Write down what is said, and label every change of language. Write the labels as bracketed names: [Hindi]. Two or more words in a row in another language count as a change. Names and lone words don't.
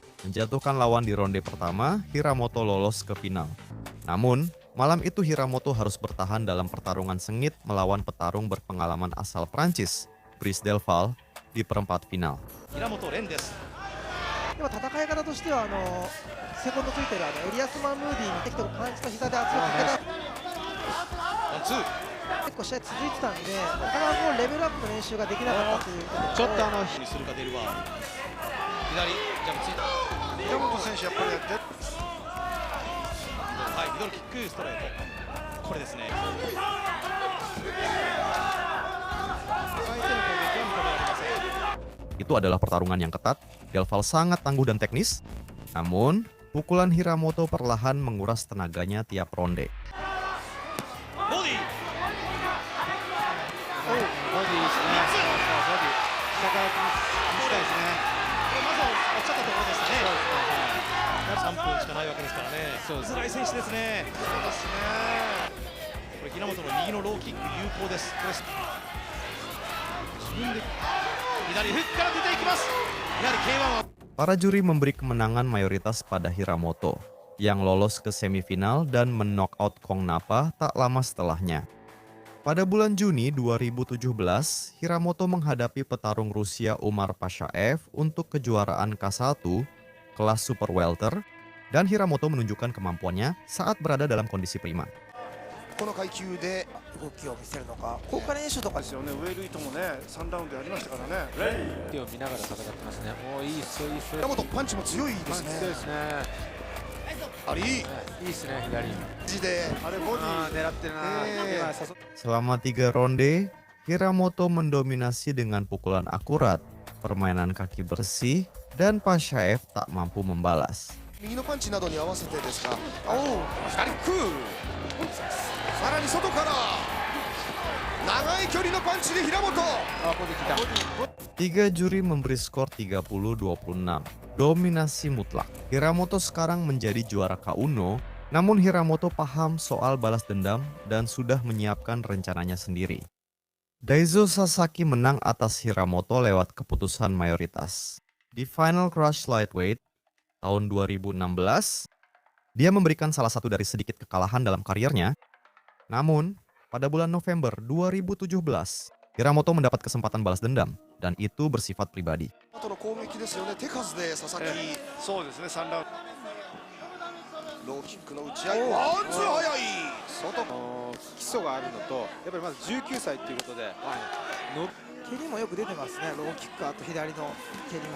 [Indonesian] menjatuhkan lawan di ronde pertama, Hiramoto lolos ke final. Namun, malam itu Hiramoto harus bertahan dalam pertarungan sengit melawan petarung berpengalaman asal Prancis, Brice Delval, di perempat final. [Japanese] でも戦い方としてはセコンドついてるエリアス・マンムーディーに適当パンチと膝で圧力かけた結構試合続いてたんで、なかなかレベルアップの練習ができなかったということと、ちょっとにするかデルバー左ジャブついた平本選手やっぱりはいミドルキックストレートこれですね相手の攻撃は認められません [Indonesian] Itu adalah pertarungan yang ketat, Delval sangat tangguh dan teknis. Namun, pukulan Hiramoto perlahan menguras tenaganya tiap ronde. [Japanese] ボディボディですね。ボディ下から打ちたいですね。これまずは落ちちゃったところでしたね3分しかないわけですからね辛い選手ですねこれ平本の右のローキック有効ですこれ自分で左フックから出ていきますやはり K1 は [Indonesian] Para juri memberi kemenangan mayoritas pada Hiramoto, yang lolos ke semifinal dan men-knockout Kong Napa tak lama setelahnya. Pada bulan Juni 2017, Hiramoto menghadapi petarung Rusia Umar Pashaev untuk kejuaraan K1 kelas super welter, dan Hiramoto menunjukkan kemampuannya saat berada dalam kondisi prima. [Japanese] この階級で動きを見せるのか、効果練習とかですよね。ウェイルイトもね、3ラウンドやりましたからね。手を見ながら戦ってますね。おー、いいっす、いいっす。平本パンチも強いですね強いですね。あれいいいいっすね、左。字であれボディ狙ってるな。今誘っ [Indonesian] Selama 3 ronde, Hiramoto mendominasi dengan pukulan akurat, permainan kaki bersih, dan Pashaev tak mampu membalas. [Japanese] 右のパンチなどに合わせてですか左クーさらに外から長い距離のパンチで平本あ、ボディ来た。 [Indonesian] 3 juri memberi skor 30-26, dominasi mutlak. Hiramoto sekarang menjadi juara K1, namun Hiramoto paham soal balas dendam dan sudah menyiapkan rencananya sendiri. Daizo Sasaki menang atas Hiramoto lewat keputusan mayoritas. Di Final Crush Lightweight tahun 2016, dia memberikan salah satu dari sedikit kekalahan dalam karirnya. Namun, pada bulan November 2017, Hiramoto mendapat kesempatan balas dendam, dan itu bersifat pribadi. [Japanese] 後の攻撃ですよね手数で佐々木そうですね、3ラウンローキックの打ち合いワンツー早い外ド。基礎があるのと、やっぱりまず19歳っていうことで、蹴りもよく出てますね。ローキック、あと左の蹴りも。